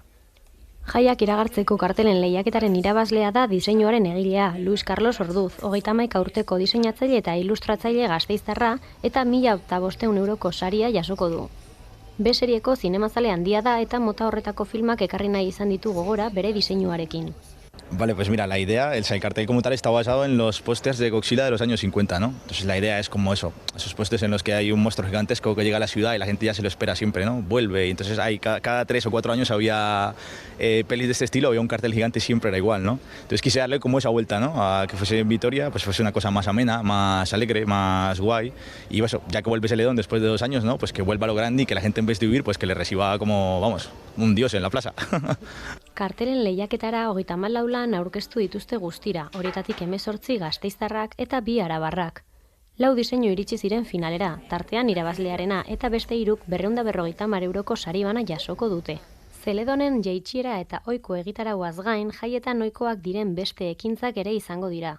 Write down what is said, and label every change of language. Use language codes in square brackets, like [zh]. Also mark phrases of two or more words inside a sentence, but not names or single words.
[eu] Jaiak iragartzeko kartelen lehiaketaren irabazlea da diseinuaren egilea, Luis Carlos Orduz, 31 urteko diseinatzaile eta ilustratzaile gasteiztarra eta 1.500 euroko saria jasoko du. B-serieko zinemazale handia da eta mota horretako filmak ekarri nahi izan ditu gogora bere diseinuarekin. [es] Vale, pues mira, la idea, el cartel como tal está basado en los pósters de Godzilla de los años 50, ¿no? Entonces la idea es como eso, esos pósters en los que hay un monstruo gigantesco que llega a la ciudad y la gente ya se lo espera siempre, ¿no? Vuelve, y entonces hay cada 3 o 4 años había pelis de este estilo, había un cartel gigante y siempre era igual, ¿no? Entonces quise darle como esa vuelta, ¿no? A que fuese en Vitoria, pues fuese una cosa más amena, más alegre, más guay, y eso, ya que vuelve Celedón después de 2 años, ¿no? Pues que vuelva a lo grande y que la gente en vez de huir, pues que le reciba como, vamos, un dios en la plaza. [eu] Kartelen lehiaketara 34 lan aurkeztu dituzte guztira, horietatik 18 gasteiztarrak eta 2 arabarrak. 4 diseinu iritsi ziren finalera, tartean irabazlearena eta beste 3 250 euroko sari bana jasoko dute. Zeledonen jaitsiera eta ohiko egitarauaz gain jaietan ohikoak diren beste ekintzak ere izango dira.